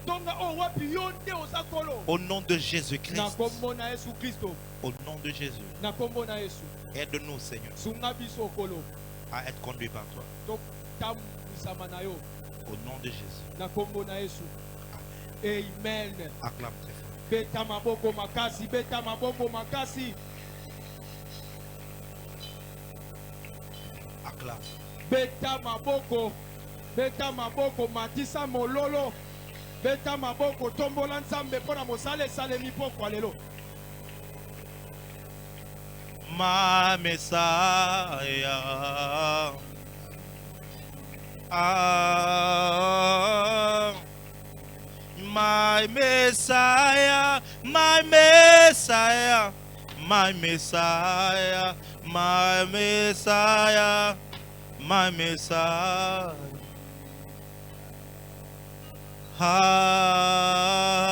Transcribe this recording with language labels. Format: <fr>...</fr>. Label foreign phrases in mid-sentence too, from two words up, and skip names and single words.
<fr>Au nom de Jésus-Christ. Au nom de Jésus. Aide-nous, Seigneur, à être conduit par toi. Au nom de Jésus. Amen. Acclame très fort.</fr> <ln>Beta maboko makasi, beta maboko makasi.</ln> <fr>Acclame.</fr> <ln>Beta maboko matisa mololo. Beta maboko tombola nzambe pona mosale salemi poko lelo.</ln> <en>My Messiah, my Messiah, my Messiah, my Messiah, my Messiah, my Messiah.</en>